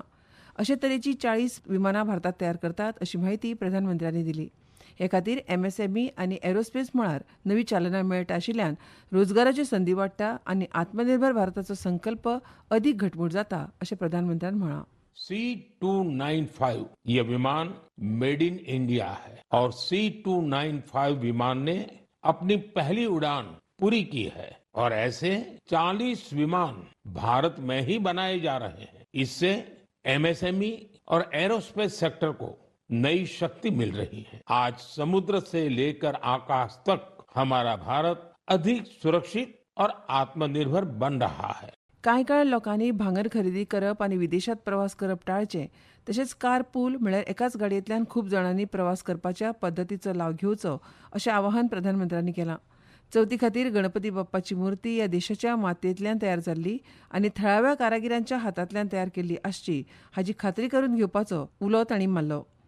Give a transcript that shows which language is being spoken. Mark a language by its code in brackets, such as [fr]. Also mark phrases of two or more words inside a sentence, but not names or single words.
[kok] अशे तरेची 40 विमानां भारतांत तयार करतात अशी माहिती प्रधानमंत्र्यांनी दिली. हे खातीर MSME आनी एरोस्पेस मळार नवी चालना मेळटा आशिल्ल्यान रोजगाराच्यो संदी वाडटा आनी आत्मनिर्भर भारताचो संकल्प अदीक घटमूट जाता अशें प्रधानमंत्र्यान म्हळां. [hi] C-295 ये विमान [en] made in India [hi] है और C-295 विमान ने अपनी पहली उड़ान पूरी की है और ऐसे 40 विमान भारत में ही बनाए जा रहे हैं. इससे MSME और [en] aerospace sector [hi] को नई शक्ति मिल रही है. आज समुद्र से लेकर आकाश तक हमारा भारत अधिक सुरक्षित और आत्मनिर्भर बन रहा है. [kok] कांय काळ लोकांनी भांगर खरेदी करप आनी विदेशांत प्रवास करप टाळचे, तशेंच [en] car pool [kok] म्हळ्यार एकाच गाडयेंतल्यान खूब जाणांनी प्रवास करपाच्या पद्दतीचो लाव घेवचो अशें आवाहन प्रधानमंत्र्यांनी केलां. चवथी खातीर गणपती बाप्पाची मुर्ती ह्या देशाच्या मातयेंतल्यान तयार जाल्ली आनी थळाव्या कारागिरांच्या हातांतल्यान तयार केल्ली आसची हाची खात्री करून घेवपाचो उलो तांणी मारलो.